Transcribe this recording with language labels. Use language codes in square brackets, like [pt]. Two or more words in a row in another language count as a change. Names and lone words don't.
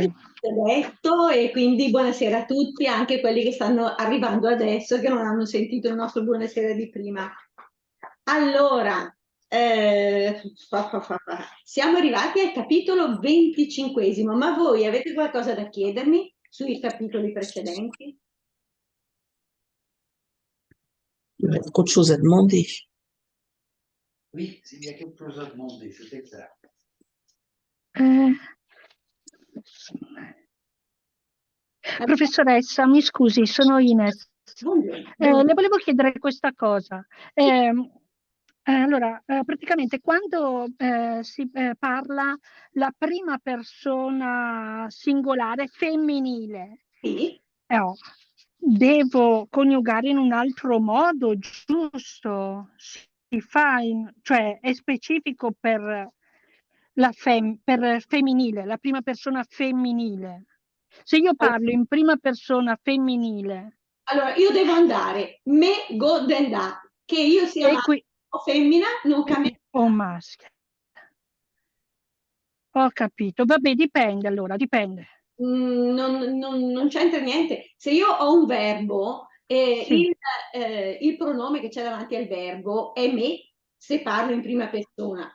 [it] tutti, ho detto, e quindi buonasera a tutti, anche quelli che stanno arrivando adesso e che non hanno sentito il nostro buonasera di prima. Allora, siamo arrivati al capitolo 25, ma voi avete qualcosa da chiedermi sui capitoli precedenti? [fr] Autre chose à demander. Oui, s'il y a quelque chose à demander, c'est exact. [it] Professoressa, mi scusi, sono Ines. Le volevo chiedere questa cosa. Allora, praticamente quando si parla la prima persona singolare femminile, Sì. devo coniugare in un altro modo, giusto? Si fa cioè è specifico per per femminile, la prima persona femminile. Se io parlo in prima persona femminile, Allora, io devo andare, me, go, then that, che io sia e maschio qui o femmina non cambia. o maschio. Ho capito. Vabbè, dipende allora, dipende. Non c'entra niente. Se io ho un verbo e Sì. il pronome che c'è davanti al verbo è me, se parlo in prima persona,